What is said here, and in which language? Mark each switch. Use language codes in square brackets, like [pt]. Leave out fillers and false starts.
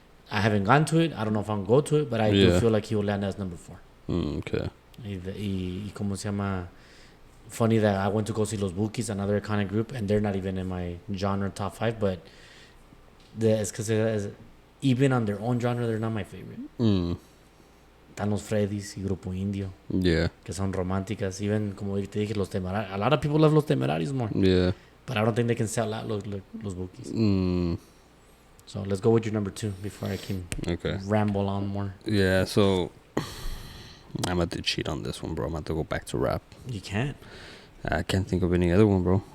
[en] I haven't gone to it. I don't know if I'm going to go to it, but I do feel like he will land as number 4. Okay. [es] Y como se llama? [en] Funny that I went to go see Los Bookies, another iconic group, and they're not even in my genre top 5, but it's because even on their own genre, they're not my favorite. [es] Están los Freddys y Grupo Indio. [en] Yeah. [es] Que son románticas. Even, como te dije, los Temerarios. [en] A lot of people love los Temerarios more. Yeah. But I don't think they can sell out los Bookies. So let's go with your number 2 before I can ramble on more. Yeah, so I'm about to cheat on this one, bro. I'm about to go back to rap. You can't. I can't think of any other one, bro.